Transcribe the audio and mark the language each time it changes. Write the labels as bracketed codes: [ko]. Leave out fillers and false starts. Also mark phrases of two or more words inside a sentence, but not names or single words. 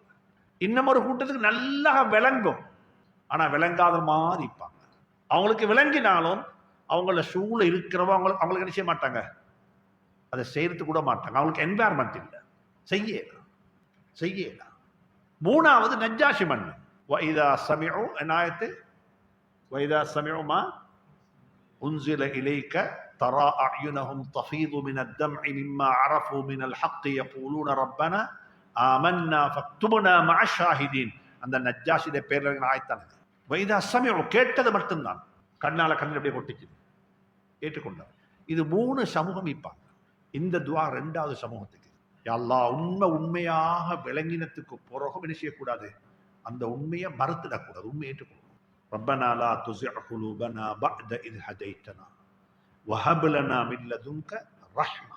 [ta] இன்னும் ஒரு கூட்டத்துக்கு நல்லா விளங்கும், ஆனா விளங்காத மாதிரி இருப்பாங்க. அவங்களுக்கு விளங்கினாலும் அவங்கள சூழ இருக்கிறவங்க அவங்களுக்கு என்ன செய்ய மாட்டாங்க, அதை செய்யறது கூட மாட்டாங்க. அவங்களுக்கு என்வாயர்மெண்ட் இல்லை, செய்ய. மூணாவது நஜ்ஜாஷி மன்னன். [ar] وَإِذَا سَمِعُوا آيَةٌ وَإِذَا سَمِعُوا مَا أُنزِلَ إِلَيْكَ تَرَى أَعْيُنَهُمْ تَفِيضُ مِنَ الدَّمْعِ مِمَّا عَرَفُوا مِنَ الْحَقِّ يَقُولُونَ رَبَّنَا آمَنَّا فَاكْتُبْنَا مَعَ الشَّاهِدِينَ. [ta] அந்த நஜ்ஜாஷியுடைய பேர்ல ஆயத்தான [ar] وَإِذَا سَمِعُوا [ta] கேட்டது மட்டும்தான், கண்ணால அப்படியே கொட்டிச்சு, ஏற்றுக்கொண்டார். இது மூணு சமூகம் இப்பாங்க. இந்த துஆ ரெண்டாவது சமூகத்துக்கு, [ar] يا الله [ta] உண்மையாக விளங்கினத்துக்கு பிறகும் என்ன செய்யக்கூடாது, அந்த உண்மையை மறுத்துடக்கூடாது, உண்மையை ஏற்றுக்கொள்ளணும். [ar] رَبَّنَا لَا تُزِغْ قُلُوبَنَا بَعْدَ إِذْ هَدَيْتَنَا وَهَبْ لَنَا مِنْ لَدُنْكَ رَحْمَةً.